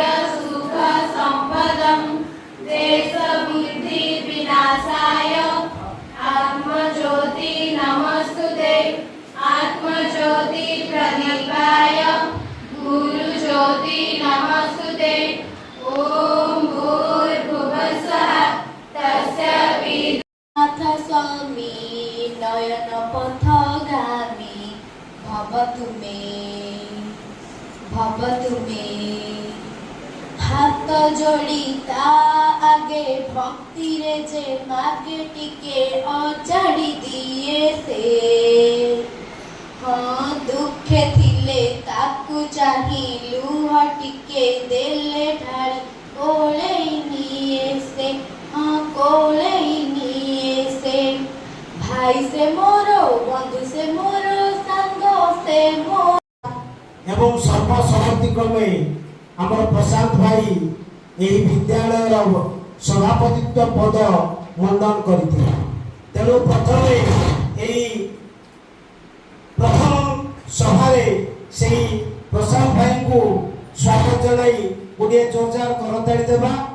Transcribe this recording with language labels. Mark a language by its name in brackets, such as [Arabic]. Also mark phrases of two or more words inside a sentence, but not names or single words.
[Sanskrit] सुख संपदं देश बुद्धि विनाशाय आत्मज्योति नमस्तुते आत्मज्योति प्रदीपाय गुरु ज्योति नमस्तुते ओम भूर्भुवस्सुः तस्य विनाथ स्वामी नयन पथगामी भवतु मे [Odia] ହାତ ଯୋଡ଼ି ତା ଆଗେ ଭକ୍ତି ରେ ଯେ ମାଗେ ଟିକେ ଅଚାଡ଼ି ଦିଏ ସେ ହାଁ ଦୁଃଖେ ଥିଲେ ତାକୁ ଚାହିଁ ଲୁହ ଟିକେ ଦେଲେ ଢାଳି କୋଳେ ନିଏ ସେ ହାଁ କୋଳେ ନିଏ ସେ ଭାଇ ସେ ମୋର ବନ୍ଧୁ ସେ ମୋର ସଙ୍ଗ ସେ ମୋର ଏବଂ ସର୍ବସମ୍ମତି କ୍ରମେ ଆମର ପ୍ରଶାନ୍ତ ଭାଇ ଏହି ବିଦ୍ୟାଳୟ ସଭାପତିତ୍ୱ ପଦ ମଣ୍ଡନ କରନ୍ତେ ତେଣୁ ପ୍ରଥମ ସଭାରେ ସେ ପ୍ରଶାନ୍ତ ଭାଇଙ୍କୁ ସ୍ୱାଗତ ଜଣାଇ ଗୋଟେ ଜୋରଦାର କରତାଳି ଦେବା।